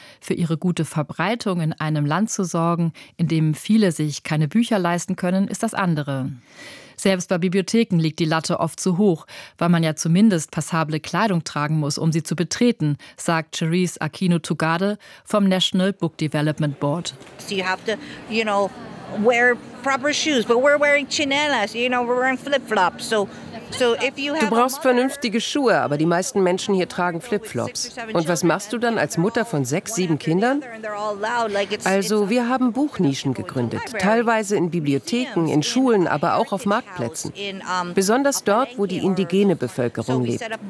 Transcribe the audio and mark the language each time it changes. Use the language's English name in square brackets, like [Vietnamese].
[German] Für ihre gute Verbreitung in einem Land zu sorgen, in dem viele sich keine Bücher leisten können, ist das andere. Selbst bei Bibliotheken liegt die Latte oft zu hoch, weil man ja zumindest passable Kleidung tragen muss, um sie zu betreten, sagt Cherise Aquino-Tugade vom National Book Development Board. [English] So you have to, you know, wear proper shoes, but we're wearing chinelas, you know, we're wearing flip-flops, so... [German] Du brauchst vernünftige Schuhe, aber die meisten Menschen hier tragen Flipflops. Und was machst du dann als Mutter von 6, 7 Kindern? Also, wir haben Buchnischen gegründet, teilweise in Bibliotheken, in Schulen, aber auch auf Marktplätzen. Besonders dort, wo die indigene Bevölkerung lebt.